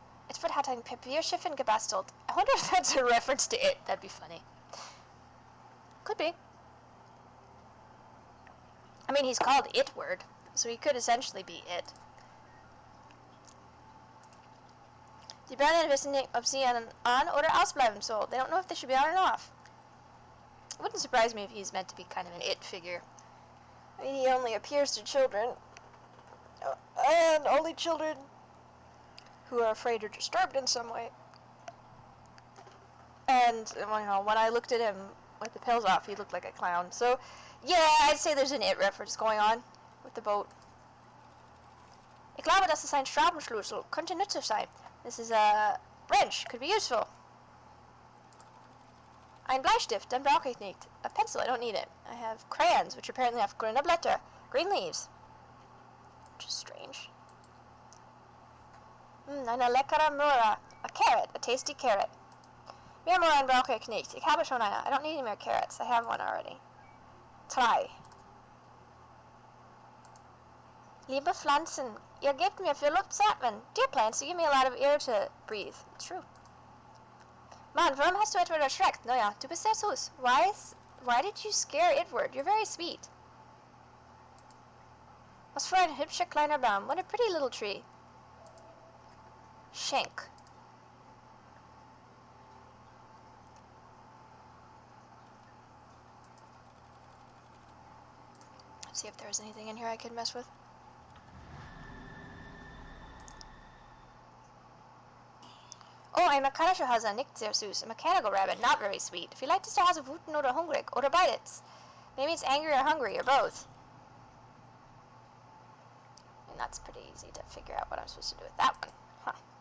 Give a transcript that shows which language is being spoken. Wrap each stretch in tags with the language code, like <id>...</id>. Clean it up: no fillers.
<de>Itward hat ein Papierschiffen gebastelt.</de> <en>I wonder if that's a reference to it. That'd be funny. Could be. I mean, he's called Itward, so he could essentially be it.</en> <de>Die Bären wissen nicht, ob sie on oder ausbleiben soll.</de> <en>They don't know if they should be on or off. It wouldn't surprise me if he's meant to be kind of an it figure. I mean, he only appears to children. And only children who are afraid or disturbed in some way. And, you know, when I looked at him with the pills off, he looked like a clown. So, yeah, I'd say there's an it reference going on with the boat.</en> <de>Ich glaube, das ist ein Schraubenschlüssel. Könnte nützlich sein.</de> <en>This is a wrench. Could be useful.</en> <de>Ein Bleistift. Dann brauche ich nicht.</de> <en>A pencil. I don't need it. I have crayons, which apparently have</en> <de>grüne Blätter.</de> <en>Green leaves. Which is strange.</en> <de>Eine leckere Möhre.</de> <en>A carrot. A tasty carrot.</en> <de>Mehr Möhren brauche ich nicht. Ich habe schon eine.</de> <en>I don't need any more carrots. I have one already. 3.</en> <de>Liebe Pflanzen, ihr gebt mir viel Luft zu atmen.</de> <en>Dear plants, you give me a lot of air to breathe. It's true.</en> <de>Mann, warum hast du Itward erschreckt? Naja, du bist sehr süß.</de> <en>Why did you scare Itward? You're very sweet.</en> <de>Was für ein hübscher kleiner Baum.</de> <en>What a pretty little tree. Schenk. Let's see if there's anything in here I could mess with.</en> <de>Oh, ein mechanischer Hase, nicht sehr süß.</de> <en>A mechanical rabbit, not very sweet.</en> <de>Vielleicht ist der Hase wütend oder hungrig, oder beides.</de> <en>Maybe it's angry or hungry, or both. And that's pretty easy to figure out what I'm supposed to do with that one. Huh.</en>